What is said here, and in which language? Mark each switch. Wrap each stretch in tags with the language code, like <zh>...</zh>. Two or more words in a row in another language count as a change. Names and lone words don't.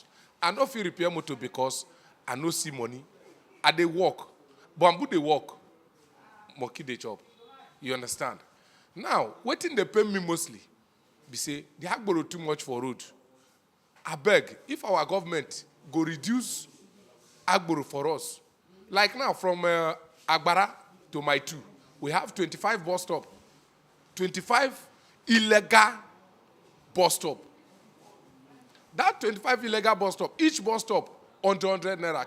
<pcm>I no fit repair motor because I no see money. I dey work, but I'm good dey work. monkey dey chop. You understand? Now, wetin dey pay me mostly be say the agboro too much for road. Abeg, if our government go reduce agboro for us, like now from Agbara to my 2, we have 25 bus stop, 25 illegal bus stop. That 25 illegal bus stop, each bus stop 100 naira.</pcm>